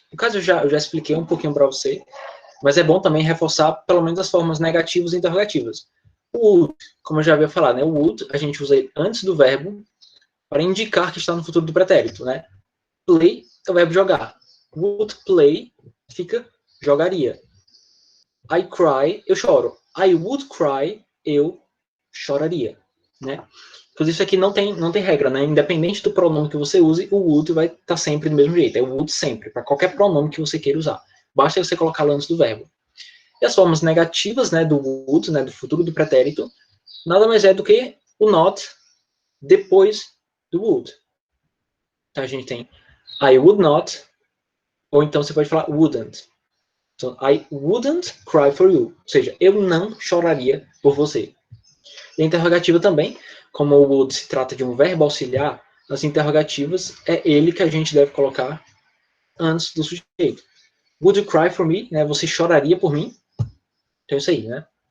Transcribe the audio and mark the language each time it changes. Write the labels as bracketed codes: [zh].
[pt] No caso, eu já expliquei um pouquinho para você, mas é bom também reforçar pelo menos as formas negativas e interrogativas. O would, como eu já havia falado, né? O would a gente usa ele antes do verbo para indicar que está no futuro do pretérito, né? Play é o verbo jogar. Would play fica jogaria. [en] I cry, [pt] eu choro. [en] I would cry, [pt] eu choraria, né? Inclusive, isso aqui não tem regra, né? Independente do pronome que você use, o would vai estar sempre do mesmo jeito. É o would sempre, para qualquer pronome que você queira usar. Basta você colocá-lo antes do verbo. E as formas negativas, né, do would, né, do futuro do pretérito, nada mais é do que o not depois do would. Então, a gente tem I would not, ou então você pode falar wouldn't. Então, [en] I wouldn't cry for you. [pt] Ou seja, eu não choraria por você. E a interrogativa também, como o would se trata de um verbo auxiliar, nas interrogativas é ele que a gente deve colocar antes do sujeito. [en] Would you cry for me? [pt] Né? Você choraria por mim? Então, isso aí, né?